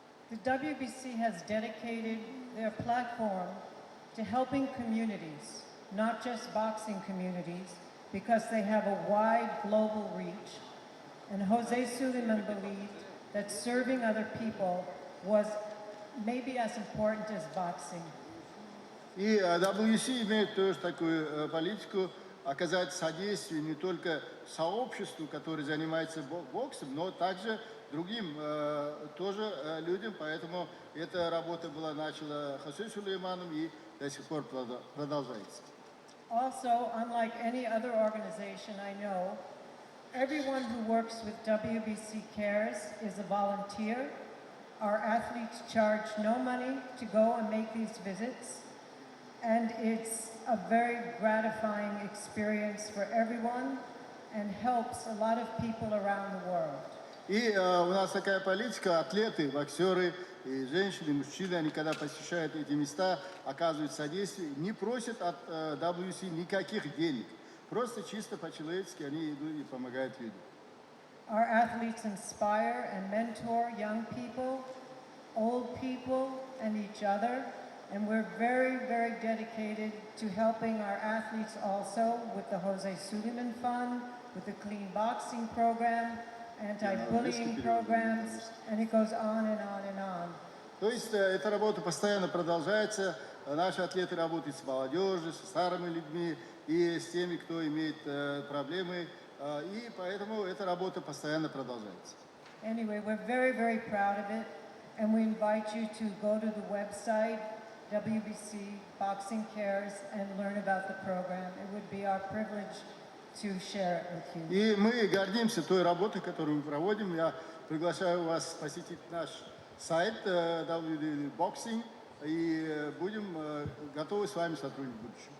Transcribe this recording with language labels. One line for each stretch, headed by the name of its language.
English: The WBC has dedicated their platform to helping communities, not just boxing communities, because they have a wide global reach. And Jose Suleiman believed that serving other people was maybe as important as boxing.
Russian: И WBC имеет тоже такую политику оказать содействие не только сообществу, которое занимается боксом, но также другим тоже людям. Поэтому эта работа была начата Хосе Сулейманом и до сих пор продолжается.
English: Also, unlike any other organization I know, everyone who works with WBC Cares is a volunteer. Our athletes charge no money to go and make these visits. And it's a very gratifying experience for everyone and helps a lot of people around the world.
Russian: И у нас такая политика, атлеты, боксеры, и женщины, и мужчины, они когда посещают эти места, оказывают содействие, не просят от WBC никаких денег. Просто чисто по-человечески они идут и помогают людям.
English: Our athletes inspire and mentor young people, old people, and each other. And we're very, very dedicated to helping our athletes also with the Jose Suleiman Fund, with the Clean Boxing Program, anti-bullying programs, and it goes on and on and on.
Russian: То есть эта работа постоянно продолжается. Наши атлеты работают с молодежью, со старыми людьми и с теми, кто имеет проблемы. И поэтому эта работа постоянно продолжается.
English: Anyway, we're very, very proud of it. And we invite you to go to the website, WBC Boxing Cares, and learn about the program. It would be our privilege to share it with you.
Russian: И мы гордимся той работой, которую мы проводим. Я приглашаю вас посетить наш сайт WBC Boxing, и будем готовы с вами сотрудничать в будущем.